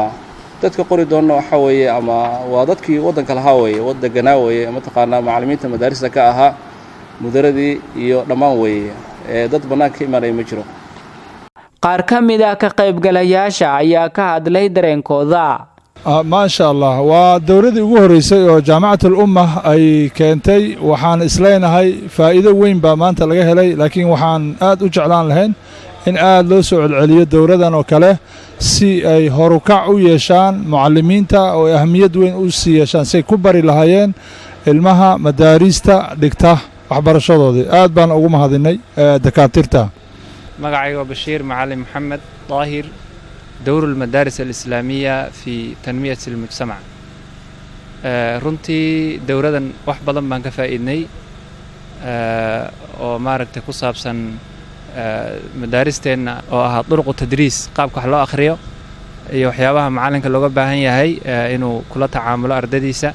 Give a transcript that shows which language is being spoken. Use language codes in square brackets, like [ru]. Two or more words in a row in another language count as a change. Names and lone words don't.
[so] dadka qori doona waxa weeye ama waa dadkii waddanka lahaa weeye waddanka weeye mataqaanaa macallimiinta madaarista ka ahaa mudaradii iyo dhammaan weeye dad banaanka ka imaanay ma jiro. qaar ka mid ah ka qaybgalayaasha ayaa ka hadlay dareenkooda. [ar] ما شاء الله ودورتي [so] ugu horeysay oo jaamacadda Umma ay keentay waxaan isleenahay faa'iido weyn baa maanta laga helay laakiin waxaan aad u jeclaan lahayn in aad loo soo celiyo dowradan oo kale si ay horukac u yeeshaan macallimiinta oo ahmiyad weyn u siiyaan si ku bari lahaayeen ilmaha madaarista dhigta waxbarashadoodii. aad baan ugu mahadinay dakaatiirta. magacayga Bashiir Macallin Maxamed Daahir [ar] دور المدارس الإسلامية في تنمية المجتمع. [so] runtii dowradan wax badan baan ka faa'iidnay oo maaragtay ku saabsan madaaristeena oo ah [ar] طرق التدريس [so] qaabka wax loo akhriyo iyo waxyaabaha macalinka looga baahan yahay inuu kula tacaamulo ardaydiisa.